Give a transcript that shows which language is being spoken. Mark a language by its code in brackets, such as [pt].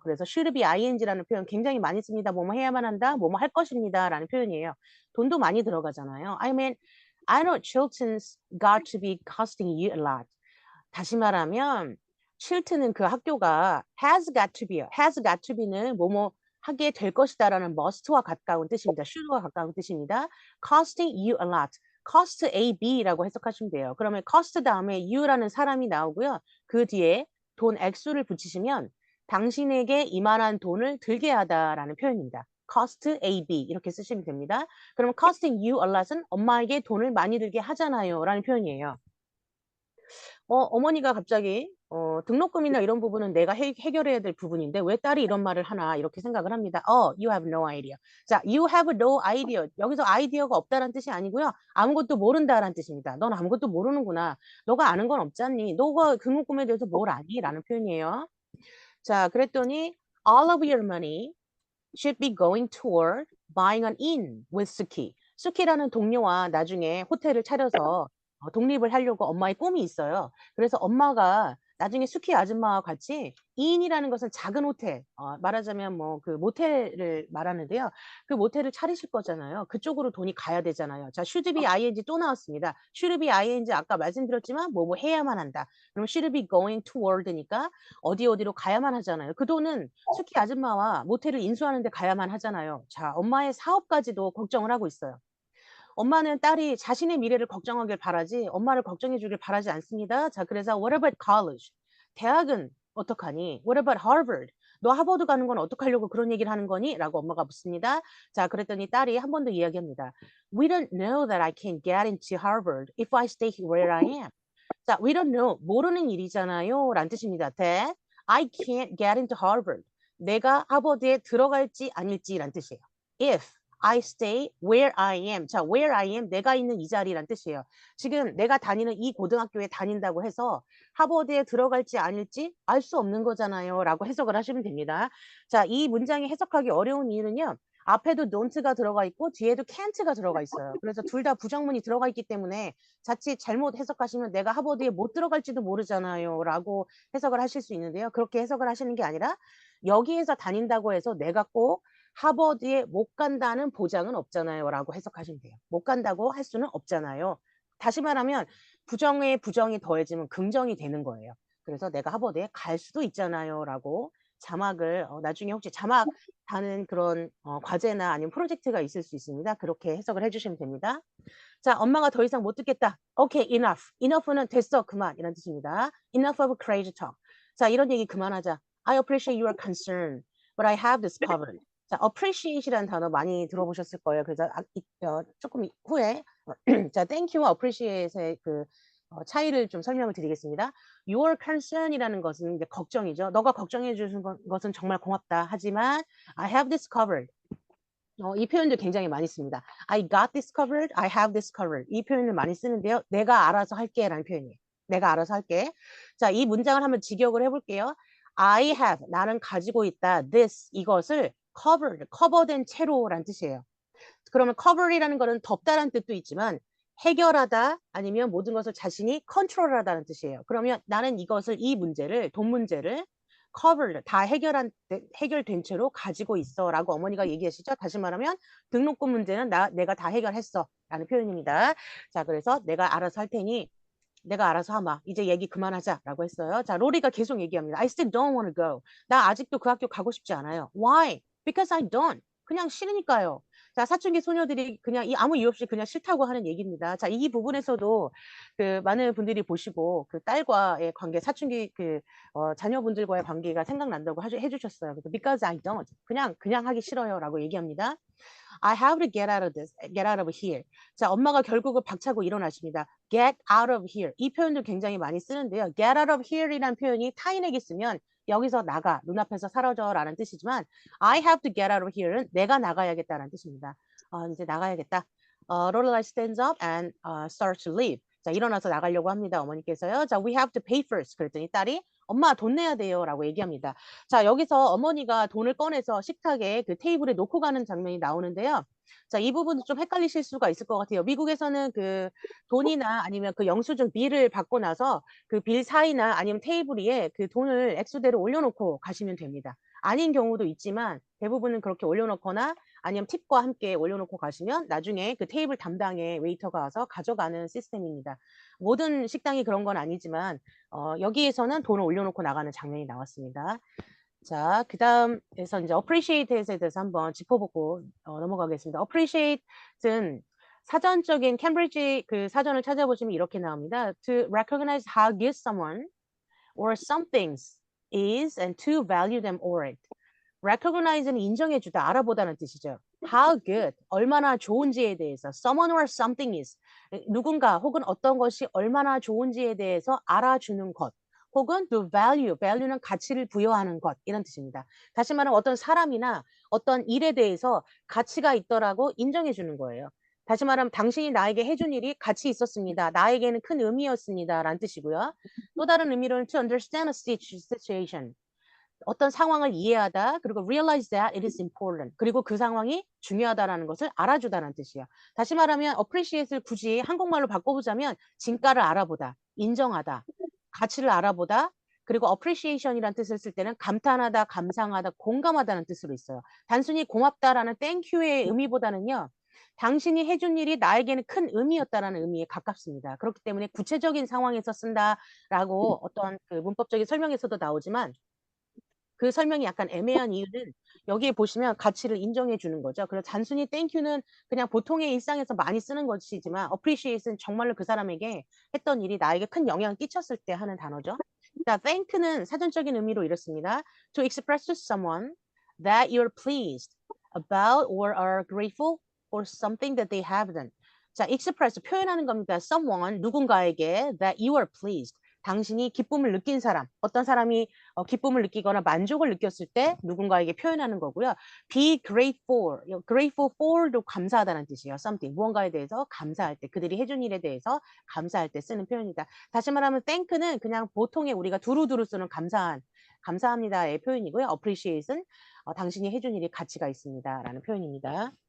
[ko] 그래서 should be ing라는 표현 굉장히 많이 씁니다. 뭐뭐 해야만 한다, 뭐뭐 할 것입니다라는 표현이에요. 돈도 많이 들어가잖아요. [en] I mean, I know Chilton's got to be costing you a lot. [ko] 다시 말하면 칠튼은 그 학교가 [en] has got to be [ko] 요. has got to be는 뭐뭐 하게 될 것이다라는 must와 가까운 뜻입니다. should와 가까운 뜻입니다. [en] costing you a lot. [ko] cost A, B라고 해석하시면 돼요. 그러면 cost 다음에 you라는 사람이 나오고요. 그 뒤에 돈 액수를 붙이시면 당신에게 이만한 돈을 들게 하다라는 표현입니다. cost A, B 이렇게 쓰시면 됩니다. 그러면 [en] costing you a lot [ko] 은 엄마에게 돈을 많이 들게 하잖아요 라는 표현이에요. 어머니가 갑자기 등록금이나 이런 부분은 내가 해결해야 될 부분인데 왜 딸이 이런 말을 하나 이렇게 생각을 합니다. [en] You have no idea. 자, you have no idea. [ko] 여기서 아이디어가 없다라는 뜻이 아니고요. 아무것도 모른다라는 뜻입니다. 넌 아무것도 모르는구나. 너가 아는 건 없잖니. 너가 등록금에 대해서 뭘 아니? 라는 표현이에요. 자, 그랬더니 [en] all of your money should be going toward buying an inn with Suki. [ko] 수키라는 동료와 나중에 호텔을 차려서 독립을 하려고 엄마의 꿈이 있어요. 그래서 엄마가 나중에 수키 아줌마와 같이 인이라는 것은 작은 호텔, 말하자면 뭐 그 모텔을 말하는데요. 그 모텔을 차리실 거잖아요. 그쪽으로 돈이 가야 되잖아요. 자, should be ing 또 나왔습니다. should be ing 아까 말씀드렸지만 뭐 해야만 한다. 그럼 [en] should be going toward [ko] 니까 어디로 가야만 하잖아요. 그 돈은 수키 아줌마와 모텔을 인수하는 데 가야만 하잖아요. 자, 엄마의 사업까지도 걱정을 하고 있어요. 엄마는 딸이 자신의 미래를 걱정하길 바라지 엄마를 걱정해 주길 바라지 않습니다. 자, 그래서 [en] what about college? [ko] 대학은 어떡하니? [en] What about Harvard? [ko] 너 하버드 가는 건 어떡하려고 그런 얘기를 하는 거니? 라고 엄마가 묻습니다. 자, 그랬더니 딸이 한 번 더 이야기합니다. [en] We don't know that I can get into Harvard if I stay where I am. [ko] 자, [en] we don't know. [ko] 모르는 일이잖아요. 라는 뜻입니다. [en] That I can't get into Harvard. [ko] 내가 하버드에 들어갈지 아닐지란 뜻이에요. [en] If I stay where I am. [ko] 자, [en] where I am, [ko] 내가 있는 이 자리란 뜻이에요. 지금 내가 다니는 이 고등학교에 다닌다고 해서 하버드에 들어갈지 아닐지 알 수 없는 거잖아요. 라고 해석을 하시면 됩니다. 자, 이 문장이 해석하기 어려운 이유는요. 앞에도 don't가 들어가 있고 뒤에도 can't가 들어가 있어요. 그래서 둘 다 부정문이 들어가 있기 때문에 자칫 잘못 해석하시면 내가 하버드에 못 들어갈지도 모르잖아요. 라고 해석을 하실 수 있는데요. 그렇게 해석을 하시는 게 아니라 여기에서 다닌다고 해서 내가 꼭 하버드에 못 간다는 보장은 없잖아요. 라고 해석하시면 돼요. 못 간다고 할 수는 없잖아요. 다시 말하면 부정에 부정이 더해지면 긍정이 되는 거예요. 그래서 내가 하버드에 갈 수도 있잖아요. 라고 자막을 나중에 혹시 자막 다는 그런 과제나 아니면 프로젝트가 있을 수 있습니다. 그렇게 해석을 해주시면 됩니다. 자, 엄마가 더 이상 못 듣겠다. [en] Okay, enough. [ko] enough는 됐어, 그만 이런 뜻입니다. [en] Enough of crazy talk. [ko] 자, 이런 얘기 그만하자. [en] I appreciate your concern, but I have this covered. [ko] 자, appreciate이라는 단어 많이 들어보셨을 거예요. 그래서 조금 후에 자, thank you와 appreciate의 그 차이를 좀 설명을 드리겠습니다. [en] Your concern [ko] 이라는 것은 이제 걱정이죠. 너가 걱정해 주는 것은 정말 고맙다. 하지만 [en] I have this covered. [ko] 이 표현도 굉장히 많이 씁니다. [en] I got this covered, I have this covered. [ko] 이 표현을 많이 쓰는데요. 내가 알아서 할게 라는 표현이에요. 내가 알아서 할게. 자, 이 문장을 한번 직역을 해볼게요. I have, 나는 가지고 있다. This, 이것을 covered, 커버된 채로 라는 뜻이에요. 그러면 cover이라는 거는 덮다라는 뜻도 있지만 해결하다 아니면 모든 것을 자신이 컨트롤하다는 뜻이에요. 그러면 나는 이것을 이 문제를 돈 문제를 covered 다 해결된 채로 가지고 있어라고 어머니가 얘기하시죠. 다시 말하면 등록금 문제는 내가 다 해결했어라는 표현입니다. 자, 그래서 내가 알아서 할 테니 내가 알아서 하마. 이제 얘기 그만하자라고 했어요. 자, 로리가 계속 얘기합니다. [en] I still don't want to go. [ko] 나 아직도 그 학교 가고 싶지 않아요. [en] Why? Because I don't. [ko] 그냥 싫으니까요. 자, 사춘기 소녀들이 그냥 아무 이유 없이 그냥 싫다고 하는 얘기입니다. 자, 이 부분에서도 그 많은 분들이 보시고 그 딸과의 관계, 사춘기 자녀분들과의 관계가 생각난다고 해주셨어요. 그래서 [en] because I don't. [ko] 그냥 하기 싫어요라고 얘기합니다. [en] I have to get out of this, get out of here. [ko] 자, 엄마가 결국은 박차고 일어나십니다. [en] Get out of here. [ko] 이 표현도 굉장히 많이 쓰는데요. [en] Get out of here [ko] 이라는 표현이 타인에게 쓰면 여기서 나가, 눈앞에서 사라져라는 뜻이지만 [en] I have to get out of here [ko] 는 내가 나가야겠다라는 뜻입니다. 이제 나가야겠다. [en] Lorelai stands up and starts to leave. [ko] 자, 일어나서 나가려고 합니다. 어머니께서요. [en] 자, we have to pay first. [ko] 그랬더니 딸이 엄마 돈 내야 돼요 라고 얘기합니다. 자, 여기서 어머니가 돈을 꺼내서 식탁에 그 테이블에 놓고 가는 장면이 나오는데요. 자, 이 부분도 좀 헷갈리실 수가 있을 것 같아요. 미국에서는 그 돈이나 아니면 그 영수증 빌을 받고 나서 그 빌 사이나 아니면 테이블 위에 그 돈을 액수대로 올려놓고 가시면 됩니다. 아닌 경우도 있지만 대부분은 그렇게 올려놓거나 아니면 팁과 함께 올려놓고 가시면 나중에 그 테이블 담당의 웨이터가 와서 가져가는 시스템입니다. 모든 식당이 그런 건 아니지만 여기에서는 돈을 올려놓고 나가는 장면이 나왔습니다. 자, 그 다음에서 이제 appreciate에 대해서 한번 짚어보고 넘어가겠습니다. appreciate는 사전적인 캠브리지 그 사전을 찾아보시면 이렇게 나옵니다. [en] To recognize how good someone or some things is and to value them or it. [ko] recognize는 인정해주다, 알아보다는 뜻이죠. [en] How good, [ko] 얼마나 좋은지에 대해서 [en] someone or something is. [ko] 누군가 혹은 어떤 것이 얼마나 좋은지에 대해서 알아주는 것. 혹은 to value, value는 가치를 부여하는 것 이런 뜻입니다. 다시 말하면 어떤 사람이나 어떤 일에 대해서 가치가 있더라고 인정해 주는 거예요. 다시 말하면 당신이 나에게 해준 일이 가치 있었습니다. 나에게는 큰 의미였습니다라는 뜻이고요. 또 다른 의미로는 [en] to understand a situation. [ko] 어떤 상황을 이해하다, 그리고 [en] realize that it is important. [ko] 그리고 그 상황이 중요하다라는 것을 알아주다라는 뜻이에요. 다시 말하면 appreciate를 굳이 한국말로 바꿔보자면 진가를 알아보다, 인정하다, 가치를 알아보다, 그리고 appreciation이라는 뜻을 쓸 때는 감탄하다, 감상하다, 공감하다는 뜻으로 있어요. 단순히 고맙다라는 thank you의 의미보다는요. 당신이 해준 일이 나에게는 큰 의미였다라는 의미에 가깝습니다. 그렇기 때문에 구체적인 상황에서 쓴다라고 어떤 그 문법적인 설명에서도 나오지만 그 설명이 약간 애매한 이유는 여기에 보시면 가치를 인정해 주는 거죠. 그래서 단순히 땡큐는 그냥 보통의 일상에서 많이 쓰는 것이지만 appreciate은 정말로 그 사람에게 했던 일이 나에게 큰 영향을 끼쳤을 때 하는 단어죠. 자, thank는 사전적인 의미로 이렇습니다. [en] To express to someone that you're pleased about or are grateful for something that they have done. [ko] 자, express 표현하는 겁니다. [en] someone [ko] 누군가에게 [en] that you are pleased. [ko] 당신이 기쁨을 느낀 사람, 어떤 사람이 기쁨을 느끼거나 만족을 느꼈을 때 누군가에게 표현하는 거고요. [en] Be grateful, grateful for [ko] 도 감사하다는 뜻이에요. Something, 무언가에 대해서 감사할 때, 그들이 해준 일에 대해서 감사할 때 쓰는 표현이다. 다시 말하면 thank는 그냥 보통의 우리가 두루두루 쓰는 감사합니다의 표현이고요. appreciate은 당신이 해준 일이 가치가 있습니다라는 표현입니다.